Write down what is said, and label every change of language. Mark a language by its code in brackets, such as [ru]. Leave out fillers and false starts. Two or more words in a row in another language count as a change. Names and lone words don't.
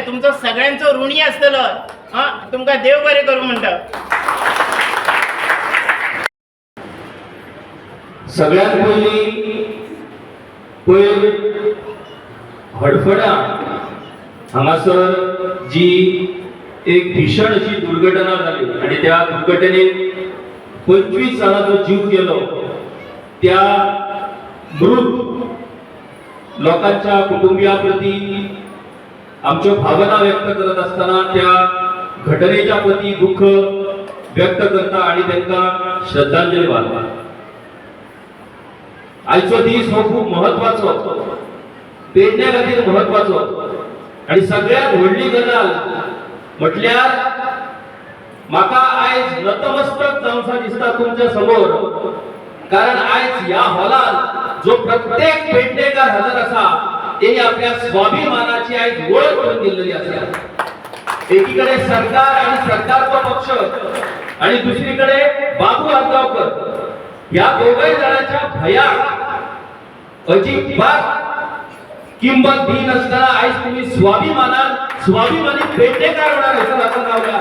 [kok] तुमचो सगळ्यांचो ऋणी आसतलो. तुमकां देव बरें करूं म्हणटा. सगळ्यात पयली हडफडा हांगासर जी एक भीषण अशी दुर्घटना जाली आणि त्या दुर्घटनेत 25 जणांचो जीव गेलो. [mr] त्या मृत लोकांच्या कुटुंबियाप्रती आमच्यो भावना व्यक्त करत असताना त्या घटनेच्या प्रती दुःख व्यक्त करता आणि त्यांना श्रद्धांजली वाहता. [kok] आजचो दीस हो खूप महत्वाचो, पेडण्या खातीर महत्वाचो आणि सगळ्यात व्हडली गजाल म्हटल्यार म्हाका आयज नतमस्तक जावंसा दिसता तुमच्या समोर, कारण आयज ह्या हॉलांत जो प्रत्येक पेडणेकार हजर आसा तेणी आपल्या स्वाभिमानाची आयज वळख करून दिल्ली आसा. [mr] एकीकडे सरकार आणि सरकारचो पक्ष आणि दुसरीकडे बाबू आजगावकर या दोघे जणांच्या भयात अजिबात किंमत दी नसताना आज तुम्ही स्वाभिमानी पेडणेकर होणार असं लक्षात लावलं.